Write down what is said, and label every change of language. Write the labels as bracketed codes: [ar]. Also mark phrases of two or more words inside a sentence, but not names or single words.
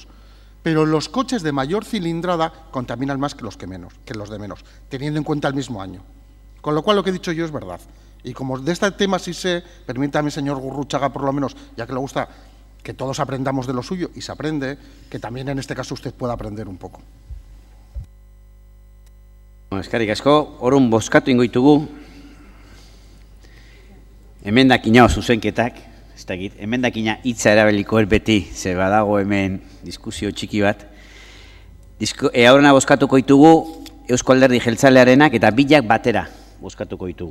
[es] Pero los coches de mayor cilindrada contaminan más que los de menos, teniendo en cuenta el mismo año. Con lo cual, lo que he dicho yo es verdad. Y como de este tema sí sé, permítame, señor Gurruchaga, por lo menos, ya que le gusta que todos aprendamos de lo suyo, y se aprende, que también en este caso usted pueda aprender un poco. [eu] Eskerrik asko, orrun bozkatu ingo ditugu. Emendakina zuzenketak, ez dakit, emendakina hitza erabiliko beti, ze badago hemen diskusio txiki bat. Aurrena bozkatuko ditugu Eusko Alderdi Jeltzalearenak eta bilak batera bozkatuko ditugu.